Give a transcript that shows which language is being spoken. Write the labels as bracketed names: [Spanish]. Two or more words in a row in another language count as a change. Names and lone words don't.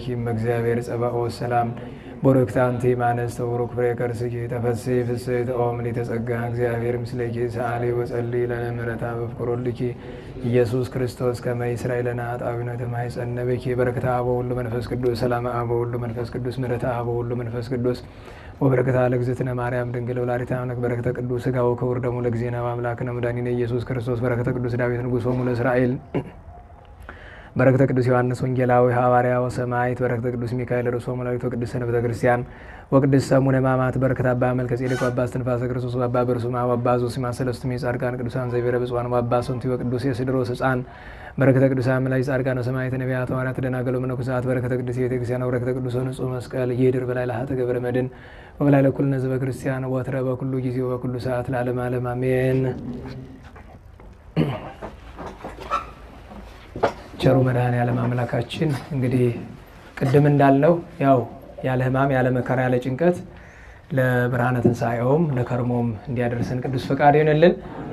[Geez] እምእግዚአብሔር ጸባኦት ሰላም ቡርክት አንቲ እምአንስት ወቡሩክ ፍሬ ከርሥኪ ተፈሥሒ ፍሥሕት ኦ ምልዕተ ጸጋ እግዚአብሔር ምስሌኪ ሰአሊ ወጸልዪ ለነ ምሕረተ በፍቁር ወልድኪ ኢየሱስ ክርስቶስ ከመ ይስረይ ለነ ኃጣውኢነ ተማኅፀነ ብኪ በረከተ አብ ወወልድ ወመንፈስ ቅዱስ ሰላመ አብ ወወልድ ወመንፈስ ቅዱስ ምሕረተ አብ ወወልድ ወመንፈስ ቅዱስ ወበረከተ ለእግዝእትነ ማርያም ድንግል ወላዲተ አምላክ በረከተ ቅዱስ ሥጋው ክቡር ደሙ ለእግዚእነ ወአምላክነ መድኃኒነ ኢየሱስ ክርስቶስ በረከተ ቅዱስ ዳዊት ንጉሶሙ ለእስራኤል በረከተ ቅዱስ ዮሐንስ ወንጌላዊ ሐዋርያ ወሰማዕት በረከተ ቅዱስ ሚካኤል ርእሶሙ ለአዊት ወቅድስት ሰንበተ ክርስቲያን ወቅድስት ሰሙነ ሕማማት በረከተ አባ መልከ ጼዴቅ ወአባ እስትንፋሰ ክርስቶስ ወአባ በርሱማ ወአባ ዞሲማ ሰለስቱ ጻድቃን ቅዱሳን ዘይቤረ ብፁዓን ወአባ ሶንቲ ወቅዱስ የስድሮስ ሕፃን በረከተ ቅዱሳን መላእክት ጻድቃን ወሰማዕት ነቢያት ሐዋርያት ደናግል ወመነኮሳት በረከተ ቅዱስ ቤተ ክርስቲያን ወበረከተ ቅዱስ ንጹሕ መስቀል ይድር በላይ ለሀተ ገብረ መድኅን ወበላይ ለኩልነ ሕዝበ ክርስቲያን ወትረ በኩሉ ጊዜ ወበኩሉ ሰዓት ለዓለመ ዓለም አሜን። [Amharic] ቸሩ መድኃኔዓለም አምላካችን እንግዲህ ቅድም እንዳልነው ያው ያለ ሕማም ያለ መከራ ያለ ጭንቀት ለብርሃነ ትንሣኤውም ለከርሞም እንዲያደርሰን ቅዱስ ፈቃድ ይሆንልን።